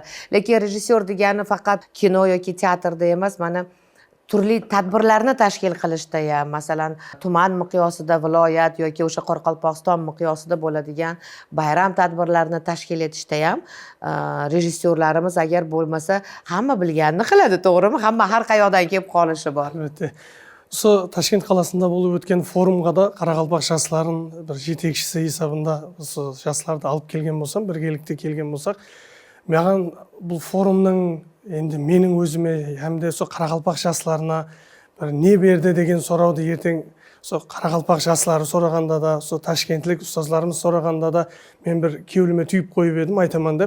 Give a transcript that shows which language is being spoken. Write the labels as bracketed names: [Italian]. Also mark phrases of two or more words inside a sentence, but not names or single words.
[Uzbek] Lekin rejissyor degani faqat kino yoki teatrda emas, mana turli tadbirlarni tashkil qilishda ham, masalan, tuman miqyosida, viloyat yoki o'sha Qoraqalpog'iston miqyosida bo'ladigan bayram tadbirlarini tashkil etishda ham rejissyorlarimiz agar bo'lmasa, hamma bilganini qiladi, to'g'rimi? Hamma har qayoqdan kelib qolishi bor. Albatta. [Kara-Kalpak] Осы Ташкент қаласында болып өткен форумға да Қарақалпақ жастарын бір жетекшісі есебінде осы жастарды алып келген болсам, біргелікте келген болсақ, маған бұл форумның енді менің өзіме һәм де сол Қарақалпақ жастарына бір не берді деген сұрауды ертең сол Қарақалпақ жастары сұрағанда да, сол ташкентлік ұстазларымыз сұрағанда да мен бір кеуіліме түйіп қойып едім, айтаман деп.